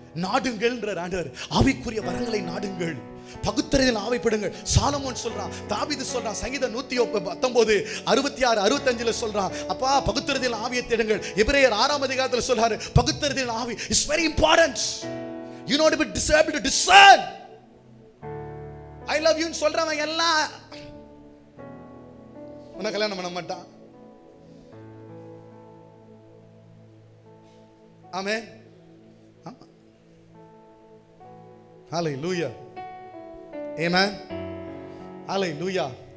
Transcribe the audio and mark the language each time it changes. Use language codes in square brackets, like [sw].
[ta] நாடுங்கள்ன்ற ஆண்டவர் ஆவிக்குரிய வரங்களை நாடுங்கள், பகுத்தறிதல் ஆவிப்படுங்கள். சாலமோன் சொல்றான், தாவீது சொல்றான், சங்கீதம் 119 66 65 சொல்றான், அப்பா பகுத்தறிதல் ஆவியை தேடுங்கள். எபிரேயர் 6ஆம் அதிகாரத்தில் சொல்றாரு, பகுத்தறிதல் ஆவி [en] Is very important. You know to be able to discern. I love you [ta] ன்னு சொல்றவன் எல்லாம் உன்னை கல்யாணம் பண்ண மாட்டான். ஆமென். [en] Hallelujah. Amen. Hallelujah.